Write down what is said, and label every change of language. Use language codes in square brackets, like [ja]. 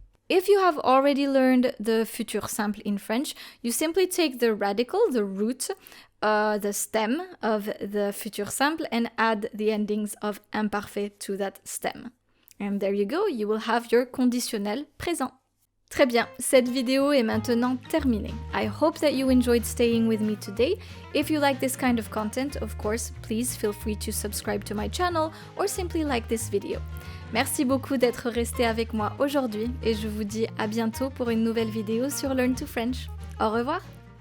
[en] If you have already learned the futur simple in French, you simply take the radical, the root, the stem of the futur simple and add the endings of imparfait to that stem. And there you go, you will have your conditionnel présent. [fr] Très bien, cette vidéo est maintenant terminée. [en] I hope that you enjoyed staying with me today. If you like this kind of content, of course, please feel free to subscribe to my channel or simply like this video. [fr] Merci beaucoup d'être resté avec moi aujourd'hui et je vous dis à bientôt pour une nouvelle vidéo sur Learn to French. Au revoir!